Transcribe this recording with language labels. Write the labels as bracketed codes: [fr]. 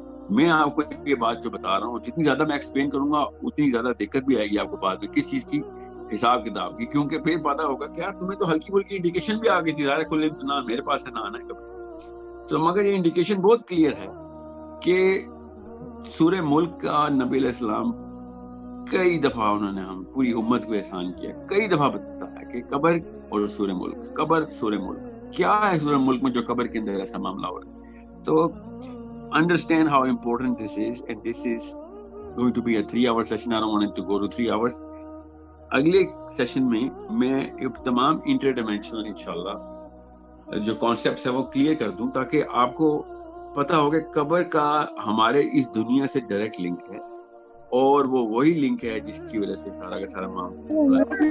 [ur] میں آپ کو یہ بات جو بتا رہا ہوں، جتنی زیادہ میں ایکسپلین کروں گا اتنی زیادہ دقت بھی آئے گی آپ کو بعد میں کس چیز کی، حساب کتاب کی، کیونکہ پھر پتا ہوگا کہ یار تمہیں تو ہلکی پھلکی انڈیکیشن بھی آ گئی تھی، ظاہر کھلے نہ میرے پاس ہے نہ آنا ہے کبھی. تو مگر یہ انڈیکیشن بہت کلیئر ہے کہ سورہ ملک کا نبی علیہ السلام کئی دفعہ انہوں نے ہم پوری امت کو احسان کیا، کئی دفعہ بتایا کہ قبر اور سورہ ملک، قبر سورہ ملک کیا ہے. سورہ ملک میں جو قبر کے اندر ایسا معاملہ ہو رہا ہے، تو [en] understand how important this is, and this is going to be a 3-hour session. I don't want it to go to 3 hours. [ur] اگلے سیشن میں تمام انٹر ڈائمینشنل انشاءاللہ جو کانسیپٹس ہے وہ کلیئر کر دوں، تاکہ آپ کو پتہ ہو کہ قبر کا ہمارے اس دنیا سے ڈائریکٹ لنک ہے، اور وہ وہی لنک ہے جس کی وجہ سے سارا کا سارا معاملہ.